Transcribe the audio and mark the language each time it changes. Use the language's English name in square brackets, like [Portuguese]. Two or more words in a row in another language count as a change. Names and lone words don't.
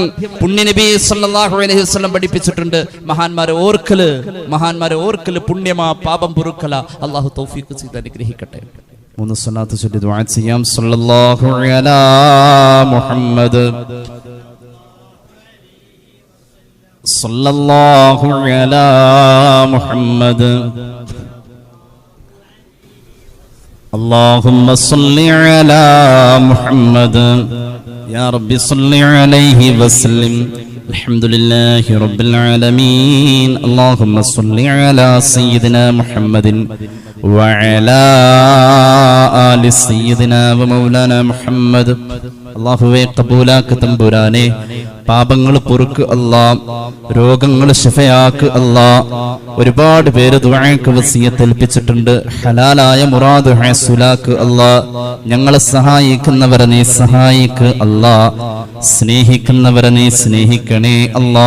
[Malayalam] പുണ്യ നബി [Arabic] صلى الله عليه وسلم [Malayalam] പഠിപ്പിച്ചിട്ടുണ്ട്, മഹാന്മാരെ ഓർക്കല് പുണ്യമാ, പാപം പൊറുക്കല. അല്ലാഹു തൗഫീഖ് ചെയ്ത് അനുഗ്രഹിക്കട്ടെ. 3 സ്വലാത്ത് ചൊല്ലി ദുആ ചെയ്യാം. [Arabic] صلى الله على محمد صلى الله على محمد اللهم صل على محمد يا رب صل عليه وسلم الحمد لله رب العالمين اللهم صل على سيدنا محمد وعلى آل سيدنا ومولانا محمد [Malayalam] അല്ലാഹുവേ ഖബൂലാക്ക് തമ്പുരാനെ, പാപങ്ങൾ പൊറുക്ക് അല്ലാ, രോഗങ്ങൾ ശിഫയാക്ക് അല്ലാ. ഒരുപാട് പേര് ദുആക്ക് വസിയത്ത് ഏൽപ്പിച്ചിട്ടുണ്ട്. ഹലാലായ മുറാദ് ഹസുലാക്ക് അല്ലാ. ഞങ്ങളെ സഹായിക്കുന്നവരെ നീ സഹായിക്ക് അല്ലാ, സ്നേഹിക്കുന്നവരെ നീ സ്നേഹിക്കണേ അല്ലാ.